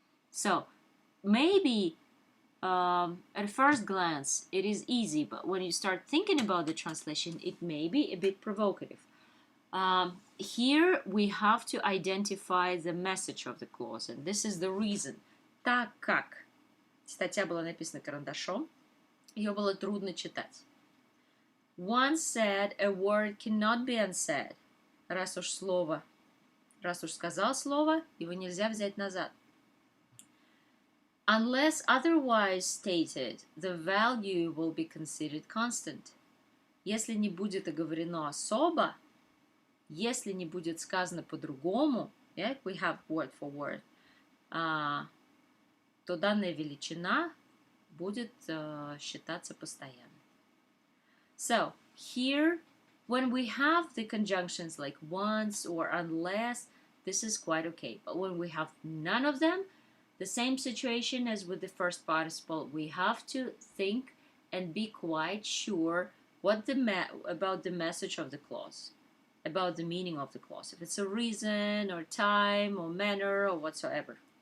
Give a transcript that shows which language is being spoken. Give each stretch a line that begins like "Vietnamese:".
English: So maybe at first glance it is easy, but when you start thinking about the translation, it may be a bit provocative. Here we have to identify the message of the clause, and this is the reason.
Russian: Так как статья была написана карандашом, ее было трудно читать.
English: Once said, a word cannot be unsaid.
Russian: Раз уж сказал слово, его нельзя взять назад.
English: Unless otherwise stated, the value will be considered constant.
Russian: Если не будет оговорено особо, если не будет сказано по-другому,
English: yeah, we have word for word,
Russian: то данная величина будет считаться постоянной.
English: So, here, when we have the conjunctions like once or unless, this is quite okay. But when we have none of them, the same situation as with the first participle, we have to think and be quite sure what about the message of the clause, about the meaning of the clause, if it's a reason or time or manner or whatsoever.